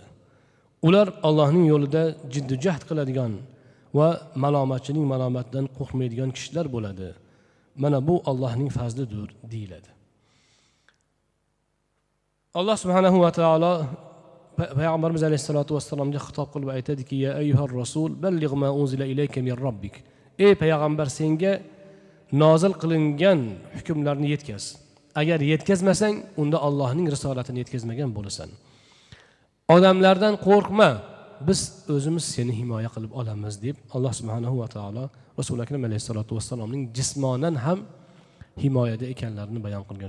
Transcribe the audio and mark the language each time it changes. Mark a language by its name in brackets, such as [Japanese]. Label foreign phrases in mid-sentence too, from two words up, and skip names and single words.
[Uzbek] Ular Allohning yo'lida jiddiy jahd qiladigan va malomatchining malomatidan qo'rqmaydigan kishilar bo'ladi. Mana bu Allohning fazlidir" deyiladi. Alloh subhanahu va taolo payg'ambarimiz alayhisolatu vassalomga xitob qilib aytadiki: [Arabic] "يا أيها الرسول بلغ ما أنزل إليك من ربك." [Uzbek] Ey payg'ambar, senga nozil qilingan hukmlarni yetkaz. Agar yetkazmasang, unda Allohning risolatini yetkazmagan bo'lasan. Odamlardan qo'rqma, biz o'zimiz seni himoya qilib olamiz deb Alloh subhanahu va taolo Rasul akram alayhisolatu vassalomning jismonan ham himoyada ekanlarini bayon qilgan.